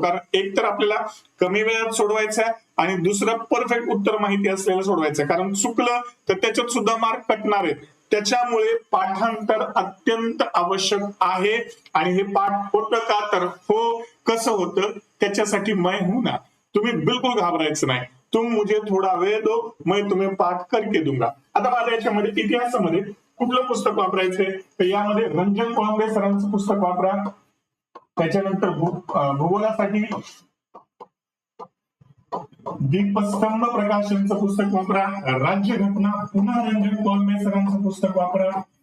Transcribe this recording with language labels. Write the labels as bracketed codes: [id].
[mr] कारण एक तर आपल्याला कमी वेळात सोडवायचं आहे आणि दुसरं परफेक्ट उत्तर माहिती असलेलं सोडवायचं आहे. कारण चुकलं तर त्याच्यात सुद्धा मार्क कटणार आहेत. त्याच्यामुळे पाठांतर अत्यंत आवश्यक आहे. आणि हे पाठ होतं का, तर हो. कसं होतं त्याच्यासाठी [hi] मैं हूं ना. [mr] तुम्ही बिलकुल घाबरायचं नाही. [hi] तुम मुझे थोडा वेळ दो, मैं तुम्हें पाठ करके दूंगा. [mr] आता माझ्या याच्यामध्ये इतिहासामध्ये कुठलं पुस्तक वापरायचंय, तर यामध्ये रंजन कोळंबे सरांचं पुस्तक वापरा. त्याच्यानंतर भूगोलासाठी दीपस्तंभ प्रकाशनचं पुस्तक वापरा. राज्यघटना पुन्हा रंजन कोळंबे सरांचं पुस्तक वापरा.